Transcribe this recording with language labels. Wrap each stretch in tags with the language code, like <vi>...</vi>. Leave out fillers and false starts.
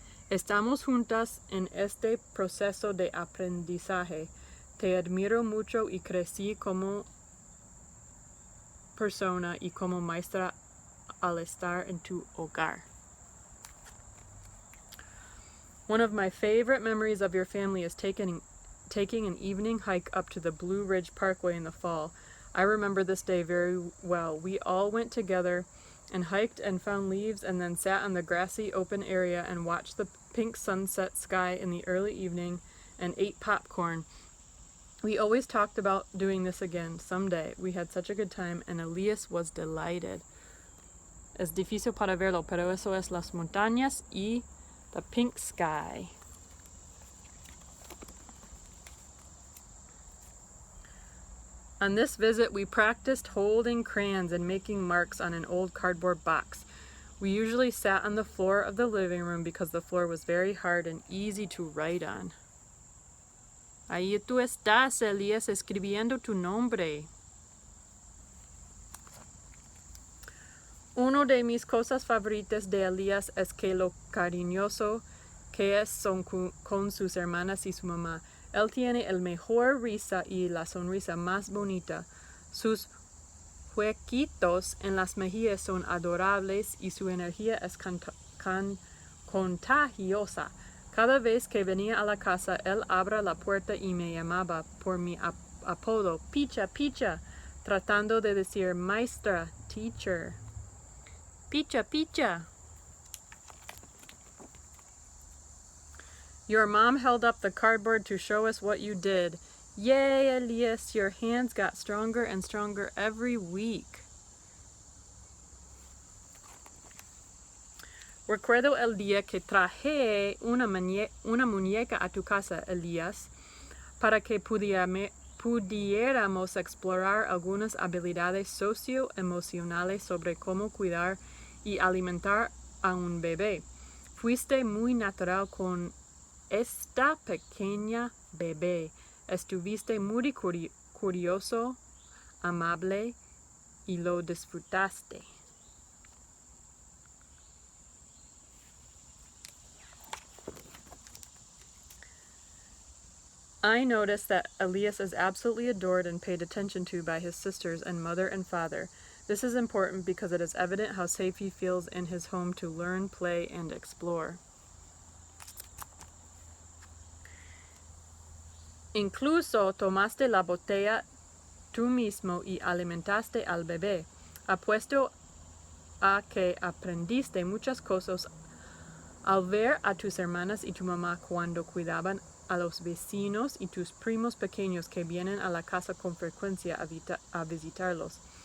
<es>Estamos juntas en este proceso de aprendizaje. Te admiro mucho y crecí como persona y como maestra al estar en tu hogar.</es> <en>One of my favorite memories of your family is taking an evening hike up to the Blue Ridge Parkway in the fall. I remember this day very well. We all went together and hiked and found leaves and then sat on the grassy open area and watched the pink sunset sky in the early evening and ate popcorn. We always talked about doing this again someday. We had such a good time and Elias was delighted.</en> <es>Es difícil para verlo, pero eso es las montañas y</es> <en>the pink sky. On this visit, we practiced holding crayons and making marks on an old cardboard box. We usually sat on the floor of the living room because the floor was very hard and easy to write on.</en> <es>Ahí tú estás, Elias, escribiendo tu nombre. Uno de mis cosas favoritas de Elias es que lo cariñoso que es con sus hermanas y su mamá. Él tiene el mejor risa y la sonrisa más bonita. Sus huequitos en las mejillas son adorables y su energía es contagiosa. Cada vez que venía a la casa, él abría la puerta y me llamaba por mi apodo, Picha, Picha, tratando de decir maestra, teacher. Picha, Picha.</es> <en>Your mom held up the cardboard to show us what you did. Yay, Elias, your hands got stronger and stronger every week.</en> <es>Recuerdo el día que traje una muñeca a tu casa, Elias, para que pudiéramos explorar algunas habilidades socioemocionales sobre cómo cuidar y alimentar a un bebé. Fuiste muy natural con esta pequeña bebé. Estuviste muy curioso, amable y lo disfrutaste.</es> <en>I noticed that Elias is absolutely adored and paid attention to by his sisters and mother and father. This is important because it is evident how safe he feels in his home to learn, play, and explore.</en> <es>Incluso tomaste la botella tú mismo y alimentaste al bebé. Apuesto a que aprendiste muchas cosas al ver a tus hermanas y tu mamá cuando cuidaban a los vecinos y tus primos pequeños que vienen a la casa con frecuencia a visitarlos.</es>